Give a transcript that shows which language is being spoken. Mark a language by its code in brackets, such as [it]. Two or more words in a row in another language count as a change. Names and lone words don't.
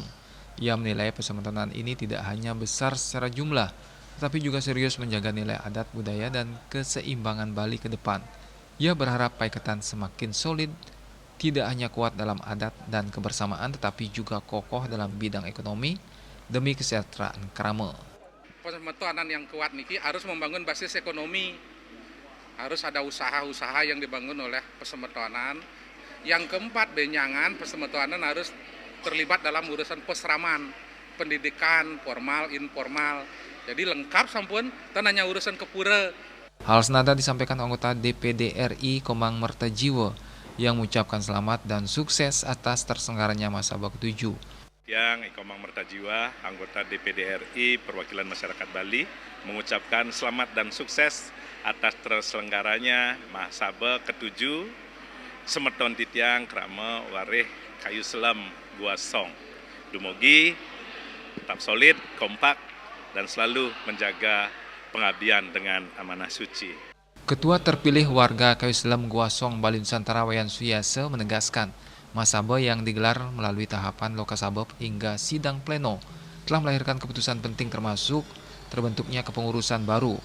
[id] Ia menilai Pasemetonan ini tidak hanya besar secara jumlah, tetapi juga serius menjaga nilai adat, budaya, dan keseimbangan Bali ke depan. Ia berharap paiketan semakin solid, tidak hanya kuat dalam adat dan kebersamaan, tetapi juga kokoh dalam bidang ekonomi demi kesejahteraan krama. Pasemetonan yang kuat niki harus membangun basis ekonomi, harus ada usaha-usaha yang dibangun oleh Pasemetonan. Yang keempat, benyangan Pasemetonan harus terlibat dalam urusan pesraman, pendidikan formal, informal. Jadi lengkap sampun, tanahnya urusan kepura. Hal senada disampaikan anggota DPD RI Komang Mertejiwo yang mengucapkan selamat dan sukses atas terselenggaranya Mahasaba ke-7. Yang Komang Mertajiwa, anggota DPD RI Perwakilan Masyarakat Bali, mengucapkan selamat dan sukses atas terselenggaranya Mahasaba ke-7 Semeton Titiang Krama Wareh Kayu Selam Guasong. Dumugi tetap solid, kompak, dan selalu menjaga pengabdian dengan amanah suci. Ketua terpilih warga Kayu Selam Guasong Bali Nusantara Wayan Suyase menegaskan Mahasaba yang digelar melalui tahapan lokasabab hingga sidang pleno telah melahirkan keputusan penting termasuk terbentuknya kepengurusan baru.